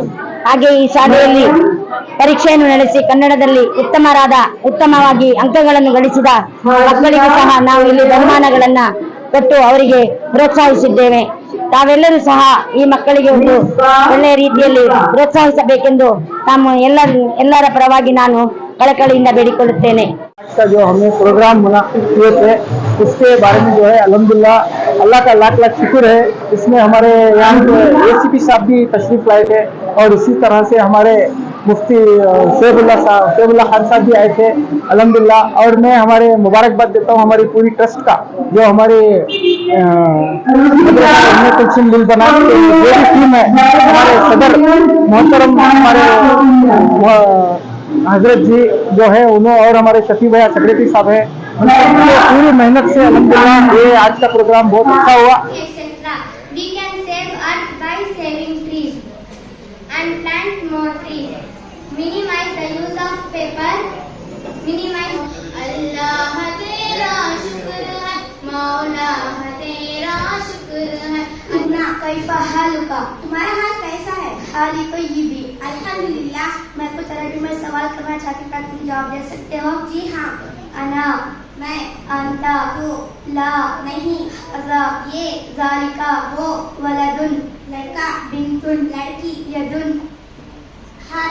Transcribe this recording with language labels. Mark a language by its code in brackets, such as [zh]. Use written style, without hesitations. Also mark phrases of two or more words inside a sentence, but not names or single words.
[kn] ಹಾಗೆ ಈ ಶಾಲೆಯಲ್ಲಿ ಪರೀಕ್ಷೆಯನ್ನು ನಡೆಸಿ ಕನ್ನಡದಲ್ಲಿ ಉತ್ತಮವಾಗಿ ಅಂಕಗಳನ್ನು ಗಳಿಸಿದ ಮಕ್ಕಳಿಗೂ ಸಹ ನಾವು ಇಲ್ಲಿ ಬಹುಮಾನಗಳನ್ನ ಕೊಟ್ಟು ಅವರಿಗೆ ಪ್ರೋತ್ಸಾಹಿಸಿದ್ದೇವೆ. ತಾವೆಲ್ಲರೂ ಸಹ ಈ ಮಕ್ಕಳಿಗೆ ಒಂದು ಒಳ್ಳೆಯ ರೀತಿಯಲ್ಲಿ ಪ್ರೋತ್ಸಾಹಿಸಬೇಕೆಂದು ಎಲ್ಲರ ಪರವಾಗಿ ನಾನು ಕಳಕಳಿಯಿಂದ ಬೇಡಿಕೊಳ್ಳುತ್ತೇನೆ. [hi] जो हमने प्रोग्राम मुनाकिद किए थे उसके बारे में जो है अल्हम्दुलिल्लाह अल्लाह का लाख लाख शुक्र है. इसमें हमारे यहाँ के ACP साहब भी तशरीफ लाए थे और इसी तरह से हमारे मुफ्ती शैबुल्लाह खान साहब भी आए थे अल्हम्दुलिल्लाह. और मैं हमारे मुबारकबाद देता हूँ हमारी पूरी ट्रस्ट का, जो हमारे कुलसुम लिलबनात की जो भी टीम है, हमारे सदर मोहतरम हमारे हजरत जी जो है उन्होंने, और हमारे शफी भैया सेक्रेटरी साहब है, उनकी पूरी मेहनत से अल्हम्दुलिल्लाह ये आज का प्रोग्राम बहुत अच्छा हुआ. [en] We can save earth by saving trees and plant more trees. Minimize the use of paper. [hi] Minimize. Allah तेरा शुक्र है, मौला तेरा शुक्र है. [ar] أنا كيف حالك, [hi] तुम्हारा हाल कैसा [ar] خالي طيبي. [hi] अल्हम्दुलिल्लाह। मैं कुछ अरबी में सवाल करना चाहती हूँ, तुम जवाब दे सकते हो? जी हाँ। अना मैं, अंता तू, ला नहीं, अज़ा ये, ज़ालिका वो, वलदुन लड़का, बिंतुन लड़की, यदुन हाथ,